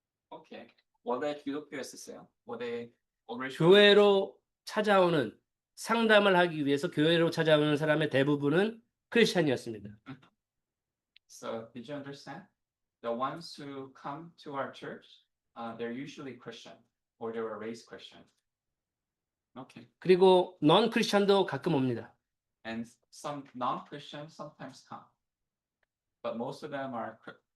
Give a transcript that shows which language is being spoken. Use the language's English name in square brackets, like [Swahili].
[Korean] 오케이. 원래 기독교였었어요. 원래 교회로 찾아오는 상담을 하기 위해서 교회로 찾아오는 사람의 대부분은 크리스찬이었습니다. [English] So did you understand? The ones who come to our church, they're usually Christian or they were raised Christian. Okay. [Korean] 그리고 non 크리스찬도 가끔 옵니다. [English] And some non-Christians sometimes come, but most of them are Christian,